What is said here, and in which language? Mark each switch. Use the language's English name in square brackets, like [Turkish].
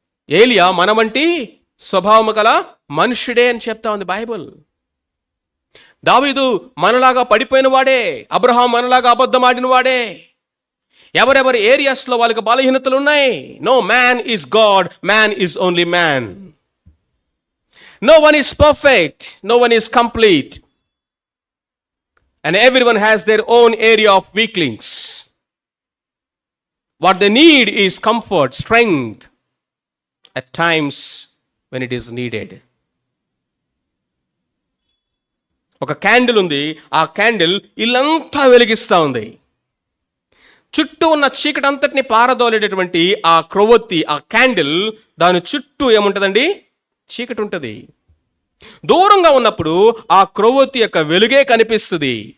[Telugu] ఏలియా మన వంటి స్వభావము గల మనుష్యుడే అని చెప్తా ఉంది బైబుల్. దావీదు మనలాగా పడిపోయిన వాడే, అబ్రహాం మనలాగా అబద్ధం ఆడిన వాడే. ఎవరెవరి ఏరియాస్లో వాళ్ళకి బలహీనతలు ఉన్నాయి. [English] No man is God, man is only man. No one is perfect, no one is complete, and everyone has their own area of weaklings. What they need is comfort, strength at times when it is needed. [Telugu] ఒక candle ఉంది, ఆ candle ఇల్లంతా వెలిగిస్తూ ఉంది. చుట్టూ ఉన్న చీకటి అంతటిని పారదోలేటటువంటి ఆ క్రొవ్వొత్తి, ఆ క్యాండిల్, దాని చుట్టూ ఏముంటుందండి? చీకటి ఉంటుంది. దూరంగా ఉన్నప్పుడు ఆ క్రొవ్వొత్తి యొక్క వెలుగే కనిపిస్తుంది.